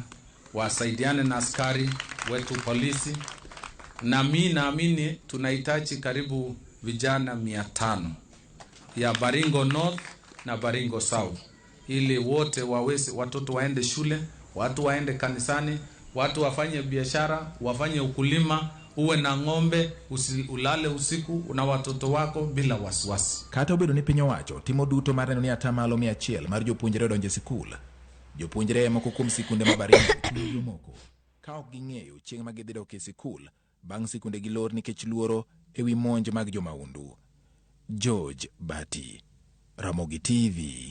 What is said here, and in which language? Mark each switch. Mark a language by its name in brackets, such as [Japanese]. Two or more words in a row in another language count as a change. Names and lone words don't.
[Swahili] wasaidiane na askari wetu polisi, na mimi naamini tunahitaji karibu vijana 500 ya Baringo North na Baringo South, ili wote waweze, watoto waende shule, watu waende kanisani, watu wafanye biashara, wafanye ukulima, uwe na ng'ombe, ulale usiku na watoto wako bila wasiwasi. [Luo (Kenya and Tanzania)] Kata obedo ni piny owacho timo duto mar neno ni atamalo 100 mar jopuonjre donjo e sikul, jopuonjre moko kuom sikunde ma Baringo tiyo moko ka ok ging'eyo chieng' ma gidhi dok e sikul bang' sikunde gi lor nikech luoro ewi monj mag jomaundu. George Bati, Ramogi TV.